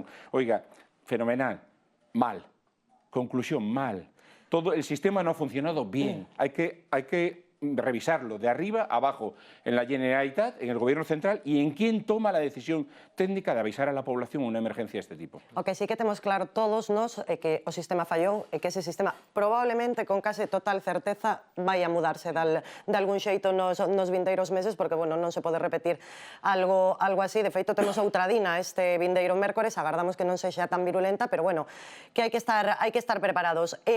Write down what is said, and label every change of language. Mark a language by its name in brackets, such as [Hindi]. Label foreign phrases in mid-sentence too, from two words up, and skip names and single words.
[Spanish] Oiga, fenomenal, mal, conclusión, mal. Todo el sistema no ha funcionado bien, hay que revisarlo de arriba a abajo, en la Generalitat, en el Gobierno central y en quién toma la decisión técnica de avisar a la población una emergencia de este tipo. [Galician] O que sí que temos claro todos nós é que o sistema fallou e que ese sistema probablemente con case total certeza vai a mudarse de algún xeito nos vindeiros meses porque, bueno, non se pode repetir algo así. De feito, temos outra dina este vindeiro mércores, agardamos que non sexa tan virulenta, pero, bueno, que hai que estar preparados.